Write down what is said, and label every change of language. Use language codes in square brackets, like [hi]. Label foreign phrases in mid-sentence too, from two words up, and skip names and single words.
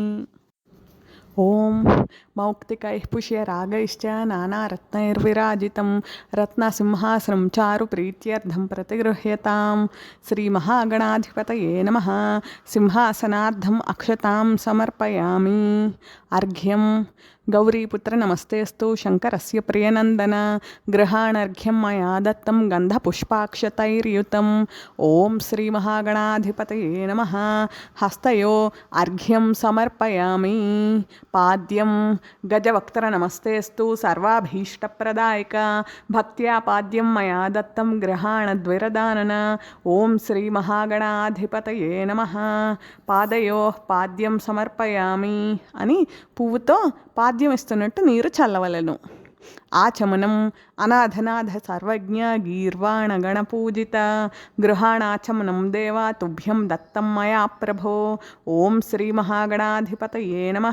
[sa] ఓం మౌక్తికైః పుష్యరాగైశ్చ నానారత్నైర్విరాజితం రత్నసింహాసనం చారు ప్రీత్యర్థం ప్రతిగృహ్యతాం. శ్రీ మహాగణాధిపతయే నమః. సింహాసనార్థం అక్షతాం సమర్పయామి. అర్ఘ్యం गौरीपुत्र नमस्तेऽस्तु शङ्करस्य प्रियनन्दन गृहाणर्घ्यं मया दत्तं गन्धपुष्पाक्षतैर्युतं ॐ श्रीमहागणाधिपतये नमः। हस्तयो अर्घ्यं समर्पयामि। पाद्यं गजवक्त्र नमस्तेऽस्तु सर्वाभीष्टप्रदायक भक्त्या पाद्यं मया दत्तं गृहाणद्विरदानन ॐ श्रीमहागणाधिपतये नमः। పాదయోః పాద్యం సమర్పయామి [te] అని పువ్వుతో పాద్యం ఇస్తున్నట్టు నీరు చల్లవలను. [sa] ఆచమనం అనాథనాథ సర్వజ్ఞ గీర్వాణ గణపూజిత గృహాణాచమనం దేవా తుభ్యం దత్తం మయా ప్రభో ఓం శ్రీ మహాగణాధిపతయే నమః.